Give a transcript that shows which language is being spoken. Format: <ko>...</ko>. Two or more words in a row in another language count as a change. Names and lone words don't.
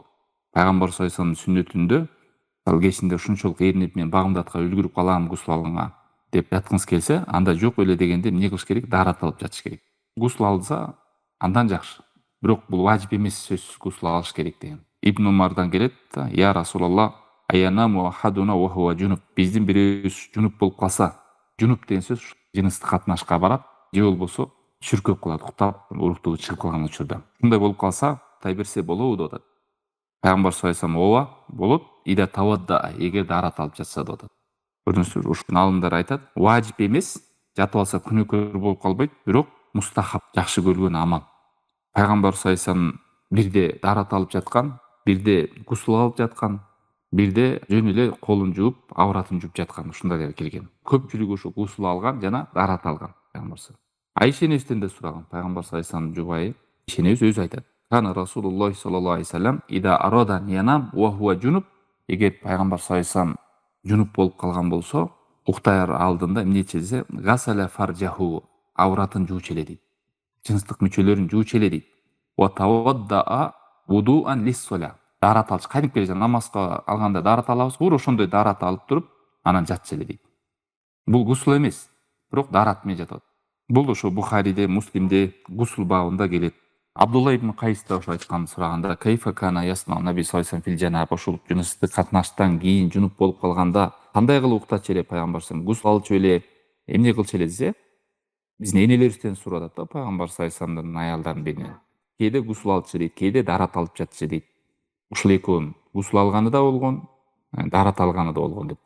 <ky>Пайгамбар</ky> <ar>صلى الله عليه</ar> <ky>сүннөтүндө кечинде ушунчалык эринип мен Багымдатка үлгүрүп калам гусул алганга деп жаткыңыз келсе, анда жок эле дегенде эмне кылыш керек? Дарат алып жатыш керек. Гусул алса андан жакшы. Бирок бул важип эмес, сөзсүз гусул алыш керек деген. Ибн Умардан келет,</ky> <ar>يا رسول الله أينام أحدنا وهو جنب.</ar> <ky>Биздин бирөөбүз жунуп болуп калса, жунуп деген сөз жыныстык катнашка барат, же болбосо чүркөп калат, уктап, уруктугу чыгып калган учурда. Ушундай болуп калса, тай берсе болобу деп атат. Пайгамбар</ky> <ar>صلى الله عليه</ar> <ky>ооба, болот,</ky> <ar>إذا توضأ,</ar> <ky>эгер дарат алып жатса деп атат. Көрдүңүзбү, ушул алымдар айтат, важип эмес, жатып алса күнөөкөр болуп калбайт, бирок мустахаб, жакшы көрүлгөн амал. Пайгамбар</ky> <ar>صلى الله عليه</ar> <ky>бирде дарат алып жаткан, бирде гусул алып жаткан, бирде жөн эле колун жууп, авратын жууп жаткан, ушундай келген. Көпчүлүгү ушу гусул алган жана дарат алган. Пайгамбар Айша энебизден да сураган. Пайгамбар</ky> <ar>صلى الله عليه</ar> <ky>жубайы Айша энебиз өзү айтат.</ky> <ar>كان رسول الله صلى الله عليه وسلم إذا أراد أن ينام وهو جنب.</ar> <ky>Эгер пайгамбар</ky> <ar>صلى الله عليه</ar> <ky>жунуп болуп калган болсо, уктар алдында эмне чезе?</ky> <ar>غسل فرجه,</ar> <ky>авратын жуучу эле дейт. Жыныстык мүчөлөрүн жуучу эле дейт.</ky> <ar>وتوضأ وضوءه للصلاة.</ar> <ky>Дарат алыш, кайнып келе намазга алганда дарат алабыз, уур ошондой дарат алып туруп, анан жатчу эле дейт. Бул гусул эмес, бирок дарат менен жатат. Бул ошо Бухариде, Муслимде гусул бабында келет. Абдулла ибн Кайс да ошо айткан сураганда,</ky> <ar>كيف كان يصنع النبي صلى الله عليه في الجنابة,</ar> <ky>ошол жыныстык катнаштан кийин жунуп болуп калганда кандай кылып уктачу эле пайгамбар</ky> <ar>صلى الله عليه</ar> <ky>гусул алчу эле, эмне кылчу эле десе, биздин энелерибизден сурап атат да пайгамбар</ky> <ar>صلى الله عليه</ar> <ky>вассаламдын аялдарын биринен. Кээде гусул алчу дейт, кээде дарат алып жатчу дейт. Ушул экөөнүн гусул алганы да болгон, дарат алганы да болгон деп.</ky>